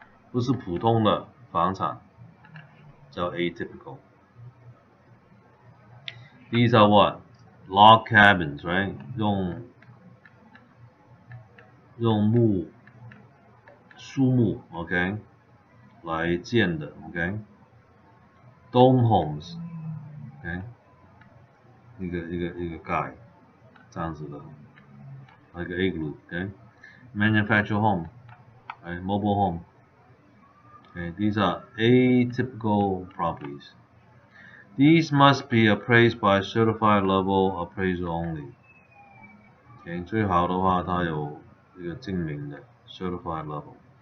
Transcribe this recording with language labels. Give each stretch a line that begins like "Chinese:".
Chinese: 不是普通的房产，叫 atypical.
English: These are what? Log cabins, right?
Chinese: 用树木 ，OK， 来建的 ，OK。 Dome homes, OK， 一个盖这样子的，那个 igloo, OK。
English: Manufactured home, right? Mobile home. Okay, these are atypical properties. These must be appraised by certified level appraisal only.
Chinese: Okay, 最好的话，它有一个证明的 certified level.